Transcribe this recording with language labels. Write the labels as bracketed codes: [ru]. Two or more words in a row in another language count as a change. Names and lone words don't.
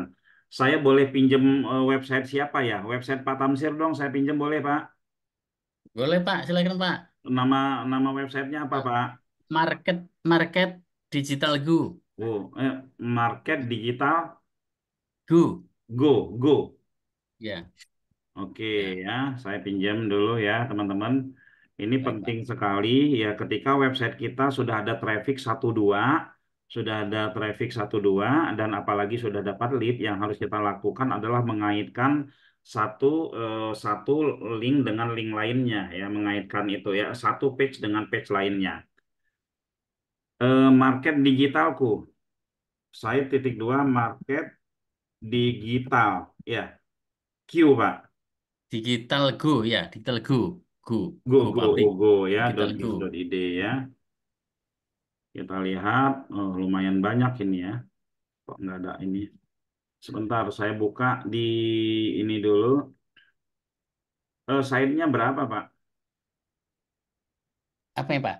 [id] Saya boleh pinjem website siapa ya? Website Pak Tamsir dong, saya pinjem boleh Pak? Boleh Pak, silakan Pak. Nama nama websitenya apa Pak? Market Market Digital Go. Oh, Market Digital Go. Go. Ya, Oke ya. ya, saya pinjam dulu ya teman-teman. Ini Baik Pak. penting sekali ya ketika website kita sudah ada traffic 1-2, dan apalagi sudah dapat lead yang harus kita lakukan adalah mengaitkan satu satu link dengan link lainnya ya, mengaitkan itu ya, satu page dengan page lainnya. Market digitalku, saya titik dua market digital ya, Q Pak. Digital Go ya, Digital Go. Go. Go, Go go, pabrik. oh, go ya, Digital Go. .go.id ya. Kita lihat, oh, lumayan banyak ini ya. Kok nggak ada ini? Sebentar, saya buka di ini dulu. Site-nya berapa, Pak? Apa ya Pak?